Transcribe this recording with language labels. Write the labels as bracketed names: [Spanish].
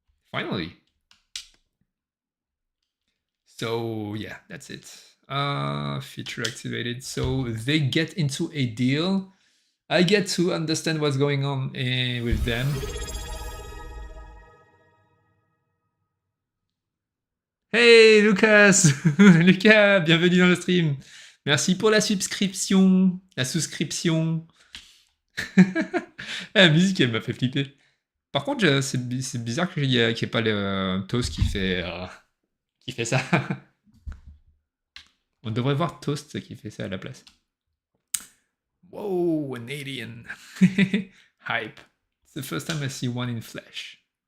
[English] Finally. So yeah, that's it. Feature activated. So they get into a deal. I get to understand what's going on with them. Hey [French] Lucas, Lucas, bienvenue dans le stream. Merci pour la subscription, la souscription. La musique, elle m'a fait flipper. Par contre, c'est bizarre qu'il n'y ait pas le Toast qui fait ça. On devrait voir Toast qui fait ça à la place. [English] Whoa, an alien. Hype. It's the first time I see one in flesh.